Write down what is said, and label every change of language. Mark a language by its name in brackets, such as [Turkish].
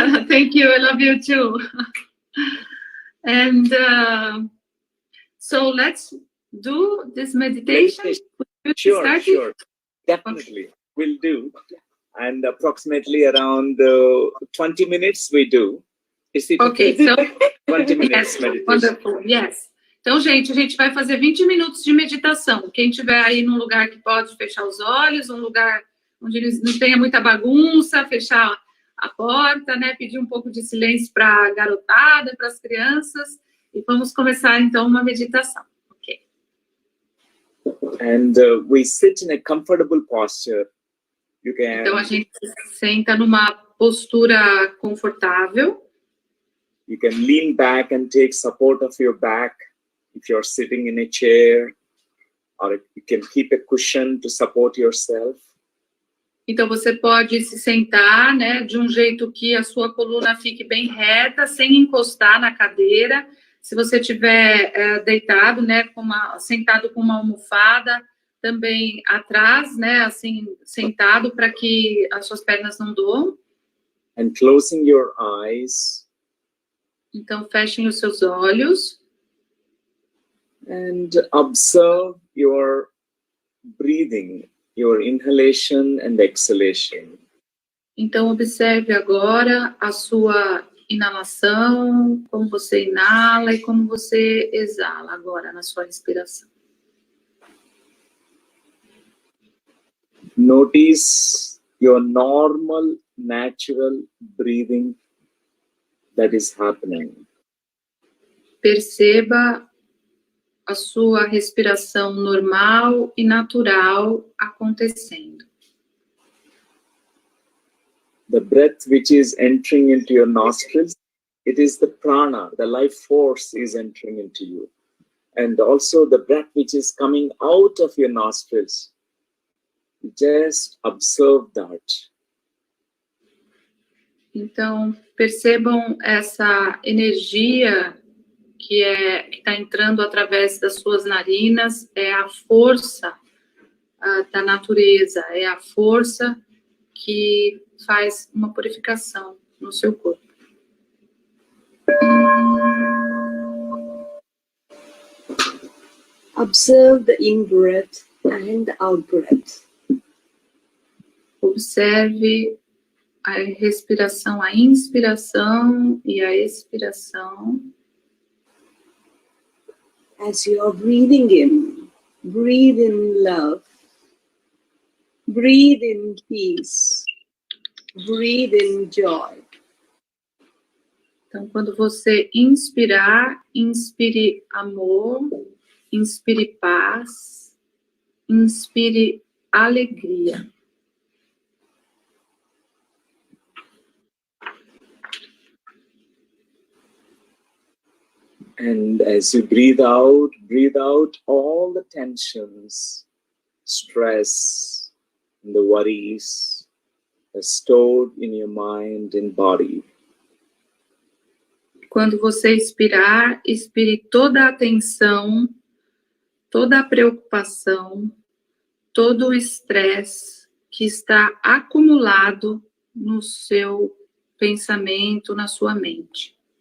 [English] Thank you. I love you too. And so let's do this meditation. Sure. Definitely, we'll do. And approximately around 20 minutes we do. Is it okay? So 20 minutes yes, meditation. Wonderful. Yes. [Portuguese] Então, gente, a gente vai fazer 20 minutos de meditação. Quem tiver aí num lugar que pode fechar os olhos, um lugar onde não tenha muita bagunça, fechar a porta, né? Pedir um pouco de silêncio para a garotada, para as crianças. E vamos começar, então, uma meditação. [English] Ok. And we sit in a comfortable posture. You can... [Portuguese] Então, a gente se senta numa postura confortável. [English] You can lean back and take support of your back if you're sitting in a chair, or you can keep a cushion to support yourself. [Portuguese] Então, você pode se sentar, né, de um jeito que a sua coluna fique bem reta, sem encostar na cadeira. Se você estiver deitado, né, sentado com uma almofada, também atrás, né, assim, sentado, para que as suas pernas não doam. [English] And closing your eyes. [Portuguese] Então, fechem os seus olhos. [English] And observe your breathing, your inhalation and exhalation. [Portuguese] Então, observe agora a sua inalação, como você inala e como você exala agora na sua respiração. [English] Notice your normal, natural breathing that is happening. [Portuguese] Perceba a sua respiração normal e natural acontecendo. [English] The breath which is entering into your nostrils, it is the prana, the life force is entering into you. And also the breath which is coming out of your nostrils, just observe that. [Portuguese] Então, percebam essa energia que está entrando através das suas narinas, é a força da natureza, é a força que faz uma purificação no seu corpo. [English] Observe the in-breath and the out-breath. [Portuguese] Observe a respiração, a inspiração e a expiração. [English] As you are breathing in, breathe in love, breathe in peace, breathe in joy. [Portuguese] Então, quando você inspirar, inspire amor, inspire paz, inspire alegria. [English] And as you breathe out all the tensions, stress, and the worries stored in your mind and body. [Portuguese] Quando você expirar, expire toda a tensão, toda a preocupação, todo o estresse que está acumulado no seu pensamento, na sua mente.